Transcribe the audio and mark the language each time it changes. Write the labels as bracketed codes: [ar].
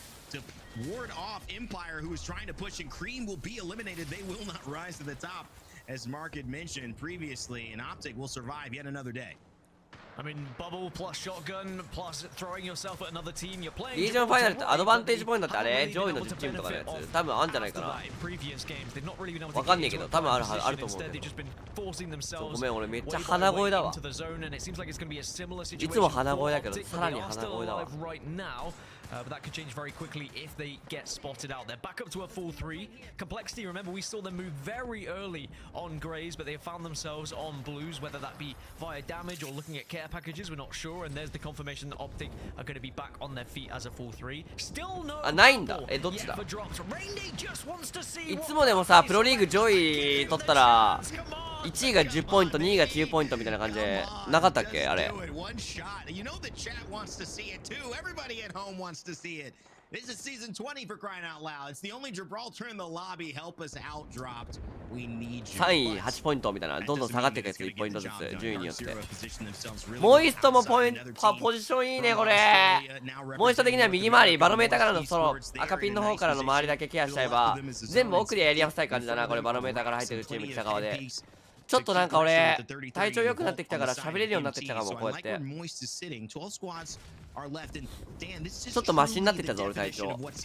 [en] to ward off Empire, who is trying to push, and Cream will be eliminated. They will not rise to the top, as Mark had mentioned previously, and Optic will survive yet another day. I mean, bubble plus shotgun plus throwing yourself at another team. You're playing. [ja] リージョンファイナルってアドバンテージポイントってあれ上位の10チームとかのやつ多分あんじゃないかなわかんねえけど多分あると思うけどごめん俺めっちゃ鼻声だわいつも鼻声だけどさらに鼻声だわ [en] but that could change very quickly if they get spotted out. They're back up to a full 3. Complexity, remember, we saw them move very early on Greys, but they have found themselves on Blues, whether that be via damage or looking at care packages, we're not sure. And there's the confirmation that Optic are going to be back on their feet as a full 3. Still no. [ja] あ、ないんだ。え、どっちだ？いつもでもさ、プロリーグ上位取ったら1位が10ポイント、2位が9ポイントみたいな感じでなかったっけあれ。 [en] To see it. This is season 20 for crying out loud. It's the only Gibraltar in the lobby. Help us out dropped. We need you. [ja] 3位8ポイントみたいなどんどん下がっていくやつ1ポイントずつ順位によってモイストもポジションいいねこれモイスト的には右回りバロメーターからのその赤ピンの方からの周りだけケアしちゃえば全部奥でやりやすい感じだなこれバロメーターから入ってるチーム北側でちょっとなんか俺体調良くなってきたから喋れるようになってきたかもこうやってちょっとマシになってきたぞ俺体調